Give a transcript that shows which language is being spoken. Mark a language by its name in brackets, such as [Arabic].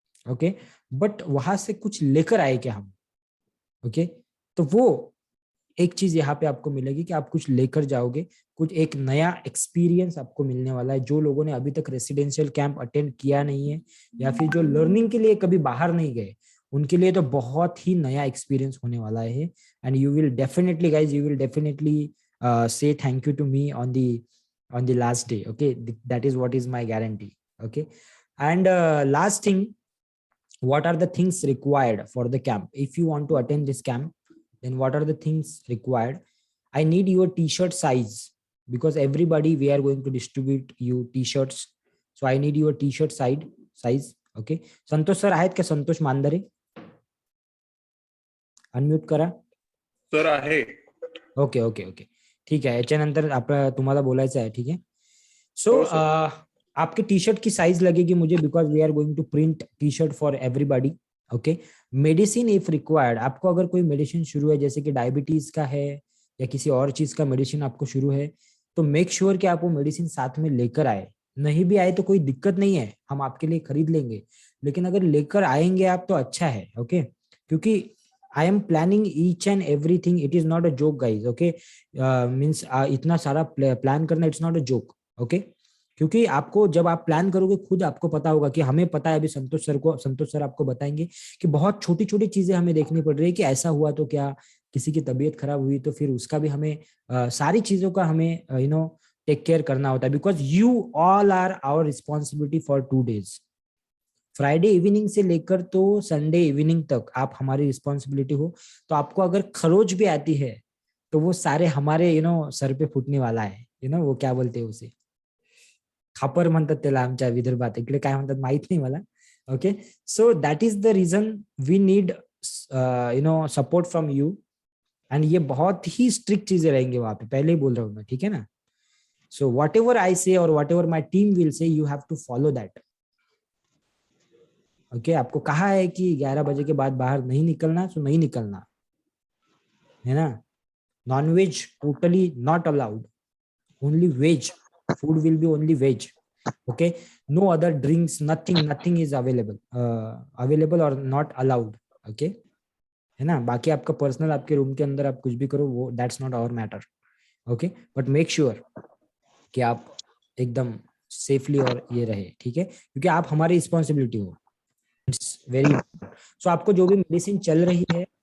[Hindi] Okay, but वहां से कुछ लेकर आए क्या हम? ओके, तो वो एक चीज यहाँ पे आपको मिलेगी कि आप कुछ लेकर जाओगे, कुछ एक नया एक्सपीरियंस आपको मिलने वाला है। जो लोगों ने अभी तक रेसिडेंशियल कैंप अटेंड किया नहीं है या फिर जो लर्निंग के लिए कभी बाहर नहीं गए, उनके लिए तो बहुत ही नया एक्सपीरियंस होने वाला है। [English] And you will definitely guys, you will definitely say thank you to me on the last day. Okay, that is what is my guarantee. Okay, and last thing, what are the things required for the camp? If you want to attend this camp, then what are the things required? I need your t-shirt size, because everybody we are going to distribute you t-shirts. So I need your t-shirt size. [Marathi] Okay, Santosh sir आहेत का? संतोष मांदरे, unmute करा. Sir आहे. Okay okay okay, ठीक आहे. याच्यानंतर आपलं तुम्हाला बोलायचं आहे. ठीक आहे. [Hindi] सो आपके टी शर्ट की साइज लगेगी मुझे, [English] Because we are going to print T shirt for everybody. [Hindi] Okay, medicine if required, आपको अगर कोई मेडिसिन शुरू है, जैसे कि डायबिटीज का है या किसी और चीज का मेडिसिन आपको शुरू है, तो मेक श्योर कि आप वो मेडिसिन साथ में लेकर आए. नहीं भी आए तो कोई दिक्कत नहीं है, हम आपके लिए खरीद लेंगे. लेकिन अगर लेकर आएंगे आप तो अच्छा है. [English] Okay, क्योंकि I am planning each and everything, it is not a joke guys. Okay, means [Hindi] इतना सारा प्लान करना, [English] It's not a joke. [Hindi] Okay, क्योंकि आपको जब आप प्लान करोगे खुद आपको पता होगा कि हमें पता है, अभी संतोष सर आपको बताएंगे कि बहुत छोटी छोटी चीजें हमें देखनी पड़ रही है कि ऐसा हुआ तो क्या, किसी की तबीयत खराब हुई तो फिर उसका भी हमें सारी चीजों का हमें टेक केयर करना होता है. [English] Because you all are our responsibility for 2 days. [Hindi] Friday evening से लेकर तो संडे इवनिंग तक आप हमारी रिस्पॉन्सिबिलिटी हो. तो आपको अगर खरोच भी आती है तो वो सारे हमारे सर पे फुटने वाला है. वो क्या बोलते हैं उसे, [Marathi] खापर म्हणतात त्याला आमच्या विदर्भात, इकडे काय म्हणतात माहित नाही मला. [English] Okay, so that is the reason we need support from you. [Hindi] And ये बहुत ही स्ट्रिक्ट चीजें रहेंगे वहां पे, पहले ही बोल रहा हूँ मैं. ठीक है ना? [English] So whatever I say और whatever my team will say, you have to follow that. [Hindi] Okay, आपको कहा है कि 11 बजे के बाद बाहर नहीं निकलना, तो नहीं निकलना है ना. [English] Non-veg totally not allowed, only veg food will be only veg. Okay, no other drinks, nothing is available or not allowed. [Hindi] Okay, है ना. बाकी आपका पर्सनल, आपके रूम के अंदर आप कुछ भी करो, वो [English] That's not our matter. [Hindi] Okay, but make sure कि आप एकदम सेफली और ये रहे. ठीक है, क्योंकि आप हमारी रिस्पॉन्सिबिलिटी हो. It's very. सो आपको जो भी मेडिसिन चल रही है